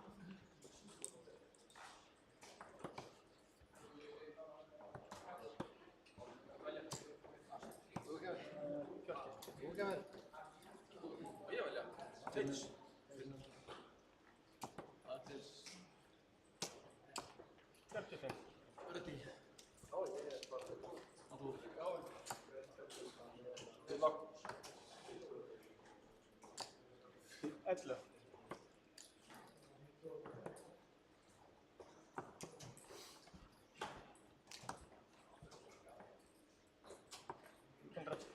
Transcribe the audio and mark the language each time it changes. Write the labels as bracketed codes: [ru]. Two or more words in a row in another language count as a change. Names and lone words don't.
[is] 40. Og ég velja. Tits. Það er tits. 45. [en] Ready. Oh, yeah, perfect. [is] Og þú. [en] Good luck. [is] 11. 100.